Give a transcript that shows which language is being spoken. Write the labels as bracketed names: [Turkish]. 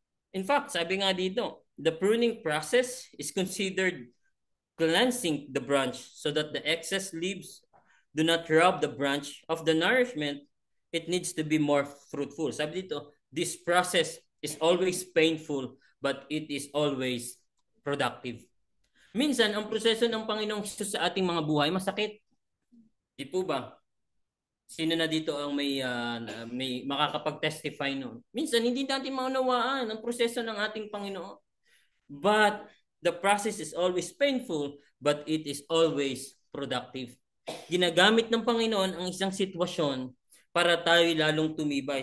[English] In fact, [Filipino] sabi nga dito, [English] the pruning process is considered cleansing the branch so that the excess leaves do not rob the branch of the nourishment it needs to be more fruitful. [Filipino] Sabi dito, [English] this process is always painful but it is always productive. [Filipino] Minsan, ang proseso ng Panginoong Hesus sa ating mga buhay, masakit. Di po ba? Sino na dito ang may makakapag-testify noon? Minsan, hindi natin maunawaan ang proseso ng ating Panginoon. [English] But the process is always painful, but it is always productive. [Filipino] Ginagamit ng Panginoon ang isang sitwasyon para tayo lalong tumibay.